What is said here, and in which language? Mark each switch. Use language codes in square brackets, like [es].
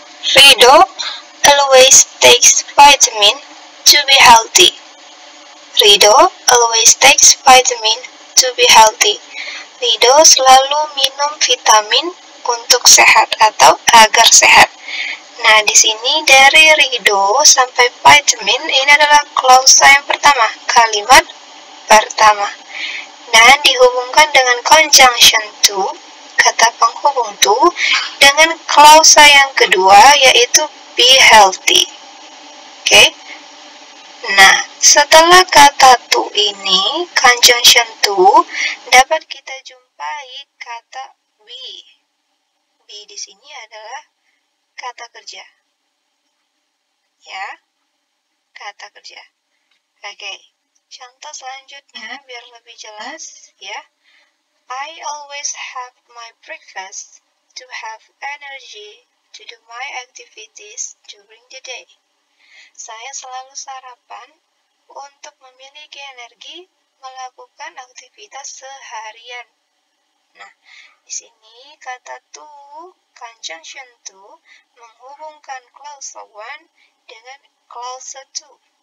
[en] Rido always takes vitamin to be healthy. Rido always takes vitamin to be healthy. [id] Rido selalu minum vitamin untuk sehat atau agar sehat. Nah, di sini dari Rido sampai vitamin ini adalah klausa yang pertama, kalimat pertama. Dan dihubungkan dengan conjunction to, kata penghubung to, dengan klausa yang kedua yaitu be healthy. Oke. Nah, setelah kata to ini, conjunction to, dapat kita jumpai kata be. Be di sini adalah kata kerja. Ya, kata kerja. Oke, contoh selanjutnya biar lebih jelas ya. [en] I always have my breakfast to have energy to do my activities during the day. [id] Saya selalu sarapan untuk memiliki energi melakukan aktivitas seharian. Nah, di sini kata to, conjunction to, menghubungkan klausa 1 dengan klausa 2.